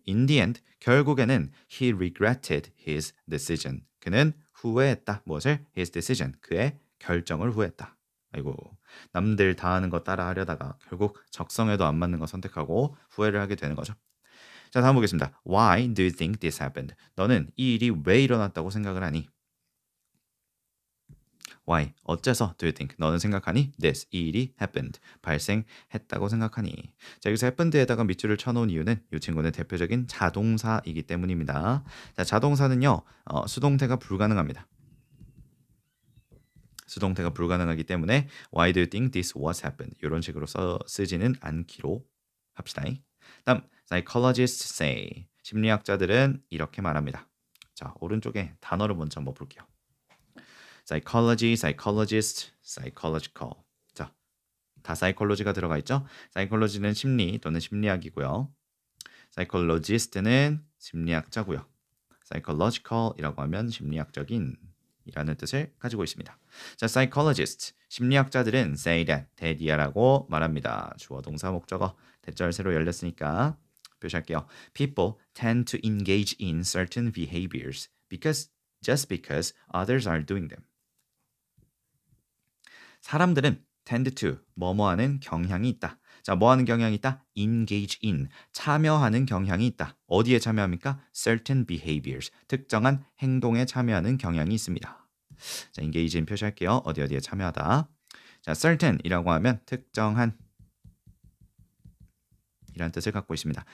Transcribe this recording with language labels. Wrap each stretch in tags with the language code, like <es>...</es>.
<en>In the end,</en> <ko>결국에는</ko> <en>he regretted his decision.</en> <ko>그는 후회했다. 무엇을?</ko> <en>His decision.</en> <ko>그의 결정을 후회했다. 아이고, 남들 다 하는 거 따라 하려다가 결국 적성에도 안 맞는 거 선택하고 후회를 하게 되는 거죠. 자, 다음 보겠습니다.</ko> <en>Why do you think this happened?</en> <ko>너는 이 일이 왜 일어났다고 생각을 하니?</ko> <en>Why?</en> <ko>어째서</ko> <en>do you think?</en> <ko>너는 생각하니? This, 이 일이 happened. 발생했다고 생각하니? 자, 여기서 happened에다가 밑줄을 쳐놓은 이유는 이 친구는 대표적인 자동사이기 때문입니다. 자, 자동사는요, 수동태가 불가능합니다. 수동태가 불가능하기 때문에</ko> <en>Why do you think this was happened?</en> <ko>이런 식으로 쓰지는 않기로 합시다. 다음</ko> <en>psychologists say</en> <ko>심리학자들은 이렇게 말합니다. 자, 오른쪽에 단어를 먼저 한번 볼게요. psychology, psychologist, psychological. 자, 다 psychology가 들어가 있죠. psychology는 심리 또는 심리학이고요. psychologist는 심리학자고요. psychological이라고 하면 심리학적인 이라는 뜻을 가지고 있습니다. 자, psychologist, 심리학자들은</ko> <en>say that,</en> <ko>대디아라고 말합니다. 주어 동사 목적어, 대절 새로 열렸으니까 표시할게요.</ko> <en>People tend to engage in certain behaviors just because others are doing them.</en> <ko>사람들은 tend to 뭐뭐하는 경향이 있다. 자, 뭐하는 경향이 있다? engage in 참여하는 경향이 있다. 어디에 참여합니까?</ko> <en>certain behaviors</en> <ko>특정한 행동에 참여하는 경향이 있습니다. 자, engage in 표시할게요. 어디에 참여하다. 자, certain이라고 하면 특정한 이란 뜻을 갖고 있습니다.</ko>